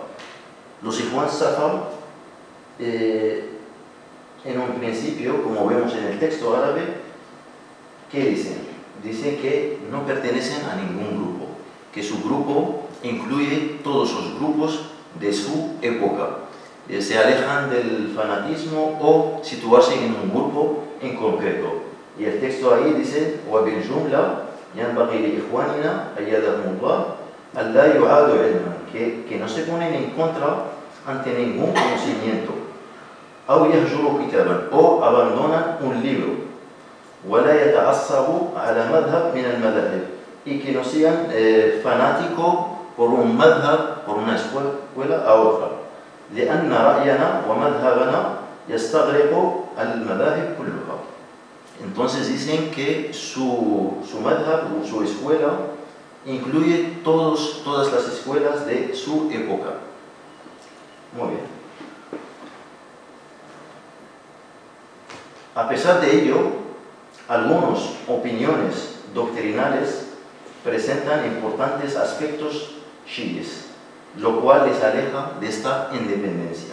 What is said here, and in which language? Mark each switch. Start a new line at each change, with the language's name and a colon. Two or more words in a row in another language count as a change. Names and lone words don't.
Spanish: Los Ikhwan Safa, en un principio, como vemos en el texto árabe, ¿qué dicen? Dicen que no pertenecen a ningún grupo, que su grupo incluye todos los grupos de su época. Se alejan del fanatismo o situarse en un grupo en concreto. Y el texto ahí dice:
Arabic: وَبِالْجُمْلَةِ يَنْبَغِي لِإِخْوَانِنَا أَيَّدَهُمُ اللَّهُ أَلَّا يُعَادُ عِلْمًا,
Spanish: que no se ponen en contra ante ningún conocimiento.
Arabic: أَوْ يَهْجُرُ كِتَابًا,
Spanish: o abandonan un libro.
Arabic: وَلَا يَتَعَصَّبُ عَلَى مَذْهَبٍ مِنَ الْمَذَاهِبِ,
Spanish: y que no sean fanáticos por un madhab, por una escuela a otra.
Arabic: لأن رأينا ومذهبنا يستغرق المذاهب كلها.
Spanish: Entonces dicen que su madhab o su escuela incluye todas las escuelas de su época. Muy bien. A pesar de ello, algunas opiniones doctrinales presentan importantes aspectos chiíes, lo cual les aleja de esta independencia.